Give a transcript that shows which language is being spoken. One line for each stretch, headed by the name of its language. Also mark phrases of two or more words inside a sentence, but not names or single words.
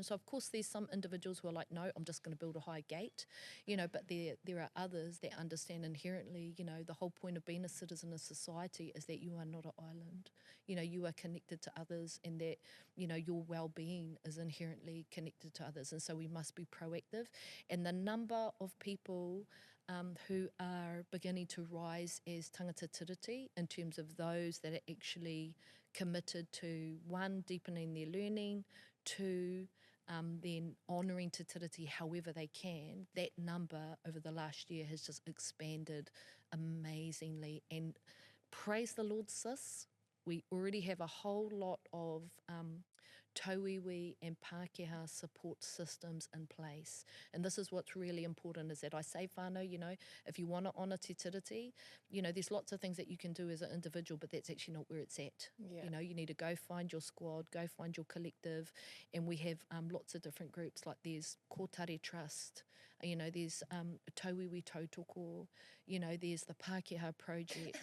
English: So of course there's some individuals who are like, no, I'm just going to build a high gate, you know, but there are others that understand inherently, you know, the whole point of being a citizen of society is that you are not an island. You know, you are connected to others, and that, you know, your well-being is inherently connected to others. And so we must be proactive. And the number of people who are beginning to rise as
Māori: tangata tiriti,
English: in terms of those that are actually committed to, one, deepening their learning, two, then honouring
Māori: te tiriti
English: however they can, that number over the last year has just expanded amazingly. And praise the Lord, sis, we already have a whole lot of tauiwi and Pākehā support systems in place. And this is what's really important, is that I say, whānau, you know, if you want to honour
Māori: te tiriti,
English: you know, there's lots of things that you can do as an individual, but that's actually not where it's at. Yeah. You know, you need to go find your squad, go find your collective, and we have lots of different groups, like there's Kotare Trust, you know, there's Tauiwi Tautoko, you know, there's the Pākehā Project.